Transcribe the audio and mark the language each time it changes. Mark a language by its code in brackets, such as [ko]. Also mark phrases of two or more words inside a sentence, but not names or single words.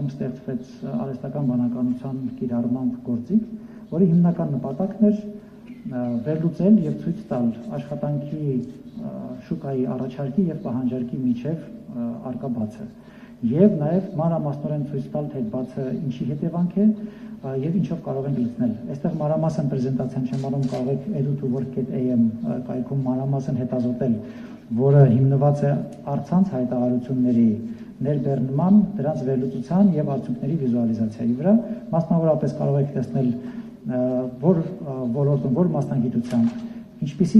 [hy] ստեղծվեց արհեստական բանականության կիրառման գործիք, որի հիմնական նպատակն էր վերլուծել եւ ցույց տալ աշխատանքի շուկայի առաջարկի եւ պահանջարկի միջև առկա բացը եւ նաեւ մանրամասնորեն ցույց տալ թե բացը ինչի հետևանք է եւ ինչով կարող ենք լուծնել։ Այստեղ մանրամասն պրեզենտացիան չեմ անում, կարող եք edu2work.am կայքում մանրամասն հետազոտել, որը հիմնված է առցանց հայտարարությունների ներբեռնման, դրանց վերլուծության եւ արդյունքների վիզուալիզացիայի վրա, մասնավորապես կարող եք տեսնել որ ոլորտում, որ մասնագիտությամբ, ինչպիսի